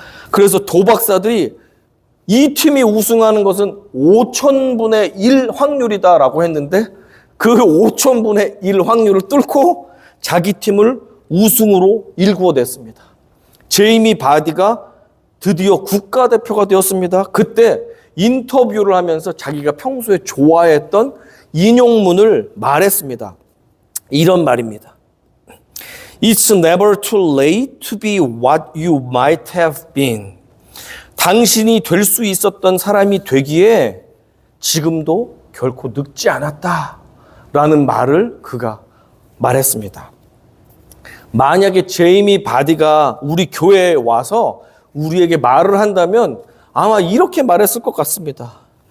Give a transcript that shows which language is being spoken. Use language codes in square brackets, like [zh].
[ko] 그래서 도박사들이 이 팀이 우승하는 것은 5,000분의 1 확률이다라고 했는데 그 5,000분의 1 확률을 뚫고 자기 팀을 우승으로 일구어냈습니다. 제이미 바디가 드디어 국가대표가 되었습니다. 그때 인터뷰를 하면서 자기가 평소에 좋아했던 인용문을 말했습니다. 이런 말입니다. [en] It's never too late to be what you might have been. [ko] 당신이 될 수 있었던 사람이 되기에 지금도 결코 늙지 않았다. 라는 말을 그가 말했습니다. 만약에 제이미 바디가 우리 교회에 와서 우리에게 말을 한다면 아마 이렇게 말했을 것 같습니다.